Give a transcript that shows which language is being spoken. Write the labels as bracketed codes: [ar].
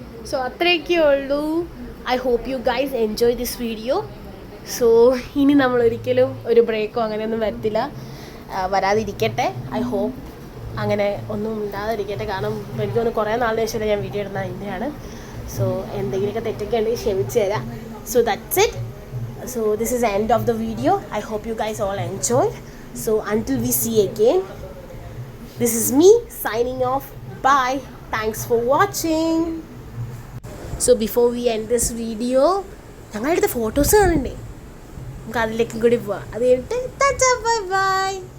[en] so [ml] അത്രയൊക്കെ ഉള്ളൂ. [en] I hope you guys enjoy this video. [ml] So ഇനി നമ്മളൊരിക്കലും ഒരു ബ്രേക്കോ അങ്ങനെയൊന്നും വരാതിരിക്കട്ടെ. [en] I hope [ml] അങ്ങനെ ഒന്നും ഉണ്ടാതിരിക്കട്ടെ. കാരണം എനിക്ക് തോന്നുന്നു കുറേ നാളിന് ശേഷം ഞാൻ വീഡിയോ ഇടുന്നത് ഇതിൻ്റെയാണ്. സോ എന്തെങ്കിലുമൊക്കെ തെറ്റൊക്കെ ഉണ്ടെങ്കിൽ ക്ഷമിച്ച് തരാം. [en] So that's it. So this is the end of the video. I hope you guys all enjoyed. So until we see again, this is me signing off. Bye. Thanks for watching. So before we end this video, [ml] ഞങ്ങളുടെ അടുത്ത photos കാണണ്ടേ, നമുക്ക് അതിലേക്കും കൂടി പോവാം. അത് കഴിഞ്ഞിട്ട് bye bye.